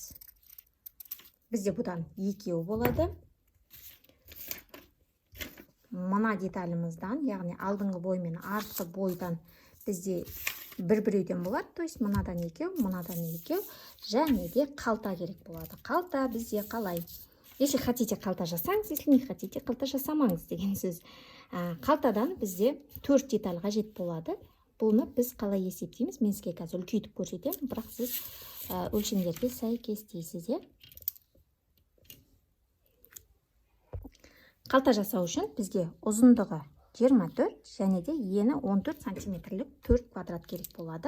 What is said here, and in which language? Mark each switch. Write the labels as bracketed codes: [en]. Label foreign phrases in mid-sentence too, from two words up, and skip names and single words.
[kk] Бізде бұдан 2 болады. Мына деталіміздан, яғни алдыңғы бой мен артқы бойдан бізде бір-біреуден болады, [ru] то есть [kk] мынадан 2, мынадан 2, және де қалта керек болады. Қалта бізде қалай? [ru] Если хотите [kk] қалта жасаңыз, [ru] если не хотите [kk] қалта жасамаңыз деген сөз. Қалтадан бізде 4 деталь қажет болады. Бұны біз қалай есептейміз? Мен сізге қазір үлкейтіп көрсетемін, бірақ сіз өлшемдерге сәйкестейсіз. Қалта жасау үшін бізге ұзындығы 24 және де ені 14 сантиметрлік 4 квадрат керек болады.